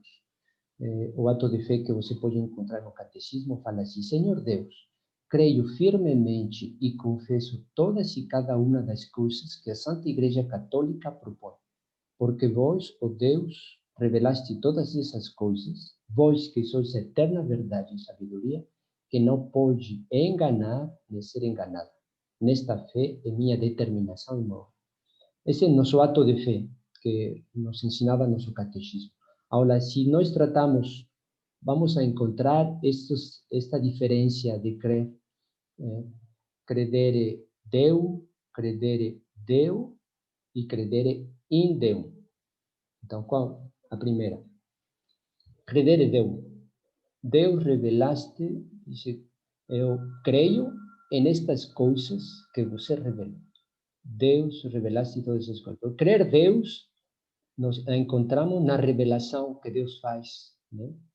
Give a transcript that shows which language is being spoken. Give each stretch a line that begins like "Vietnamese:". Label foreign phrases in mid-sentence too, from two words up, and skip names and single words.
Portuguese: O ato de fé que você pode encontrar no catecismo fala assim: Senhor Deus, creio firmemente e confesso todas e cada uma das coisas que a Santa Igreja Católica propõe, porque vós, ó Deus, revelaste todas essas coisas, vós que sois a eterna verdade e sabedoria, que não pode enganar nem ser enganada. Nesta fé é minha determinação e morte. Esse é o nosso ato de fé que nos ensinava nosso catecismo. Agora, se nós tratamos, vamos a encontrar esta diferença de crer,
Latin: credere Deus, credere Deus e credere in Deus.
Portuguese: Então, qual a primeira?
Latin: Credere Deus.
Portuguese: Deus revelaste, dice, eu creio em estas coisas que você revelou. Deus revelaste todas essas coisas. Por crer Deus, nos encontramos na revelação que Deus faz, né?